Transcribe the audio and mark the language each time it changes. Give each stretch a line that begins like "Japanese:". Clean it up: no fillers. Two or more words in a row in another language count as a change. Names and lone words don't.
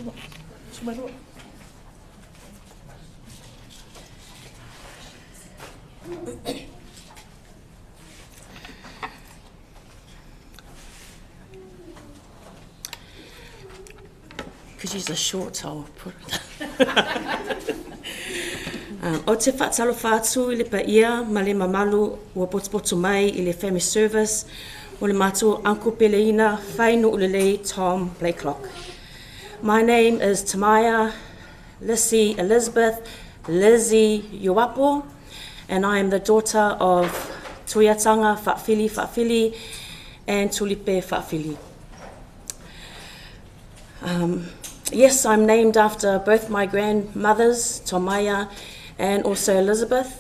English: Could use a short, I'll put it.
Samoan: O te whaatalo whaatu I le paia ma le mamalu ua potopoto mai I le
English: family service
Samoan: o le mātou Uncle Peleina Fainu'ulelei Tom Blakelock.
English: My name is Tamaya Lisi Elizabeth Lizzie Yuapo, and I am the daughter of Tuiātaga Fa'afili and Tulipe Fa'afili. Yes, I'm named after both my grandmothers, Tomaya and also Elizabeth.